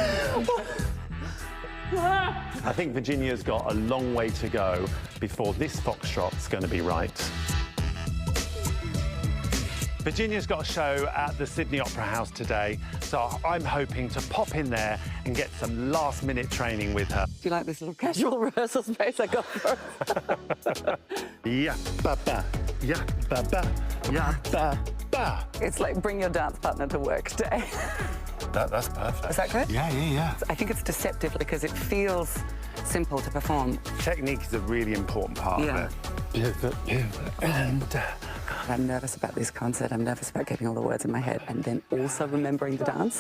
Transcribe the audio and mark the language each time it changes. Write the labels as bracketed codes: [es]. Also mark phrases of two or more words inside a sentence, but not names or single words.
[en] I think Virginia's got a long way to go before this foxtrot's going to be right. Virginia's got a show at the Sydney Opera House today, so I'm hoping to pop in there and get some last-minute training with her. Do you like this little casual rehearsal space I got for us? Yeah, ba-ba, yeah, ba-ba, yeah, ba-ba. It's like bring your dance partner to work day. That's perfect. Is that good? Yeah. I think it's deceptive because it feels simple to perform. Technique is a really important part of it. Pivot, and... God, I'm nervous about this concert. I'm nervous about getting all the words in my head and then also remembering the dance.